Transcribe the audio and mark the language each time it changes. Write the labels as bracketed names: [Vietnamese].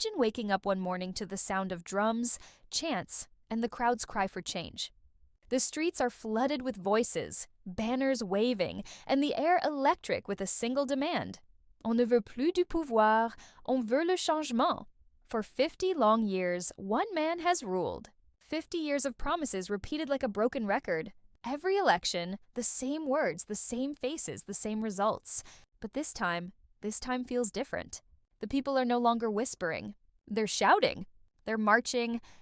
[English] Imagine waking up one morning to the sound of drums, chants, and the crowd's cry for change. The streets are flooded with voices, banners waving, and the air electric with a single demand. [French] On ne veut plus du pouvoir, on veut le changement. [English] For 50 long years, one man has ruled. 50 years of promises repeated like a broken record. Every election, the same words, the same faces, the same results. But this time feels different. The people are no longer whispering. They're shouting. They're marching.